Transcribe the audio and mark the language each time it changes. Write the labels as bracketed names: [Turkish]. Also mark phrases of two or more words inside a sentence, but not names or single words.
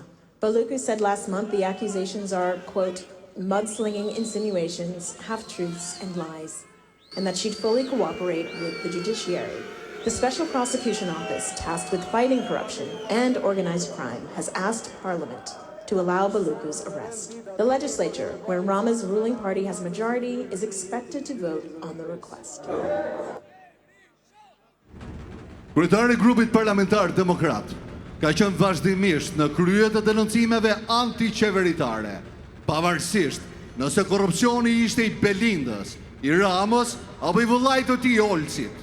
[English] Baluku said last month the accusations are, quote, mudslinging insinuations, half-truths, and lies, and that she'd fully cooperate with the judiciary. The Special Prosecution Office, tasked with fighting corruption and organized crime, has asked Parliament to allow Baluku's arrest. The legislature, where Rama's ruling party has a majority, is expected to vote on the request. [Albanian] Kryetari i grupit parlamentar demokrat ka qenë vazhdimisht në krye të denoncimeve antiqeveritare, pavarësisht nëse korrupsioni ishte i Belindës, i Ramës apo i vëllait të tij Olcit.